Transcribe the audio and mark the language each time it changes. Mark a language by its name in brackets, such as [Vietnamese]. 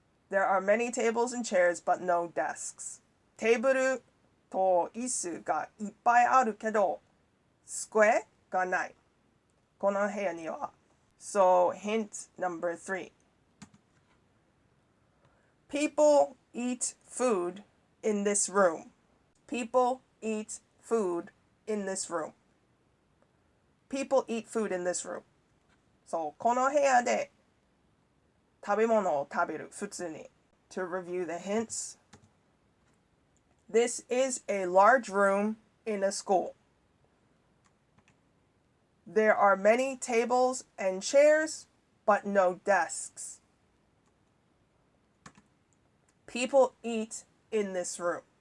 [English] There are many tables and chairs, but no desks. [Japanese] テーブルと椅子がいっぱいあるけど、机がない。この部屋には。 [English] So, hint number 3. People eat food in this room. People eat food in this room. People eat food in this room. [Japanese] So, この部屋で食べ物を食べる。普通に。 [English] To review the hints. This is a large room in a school. There are many tables and chairs, but no desks. People eat in this room.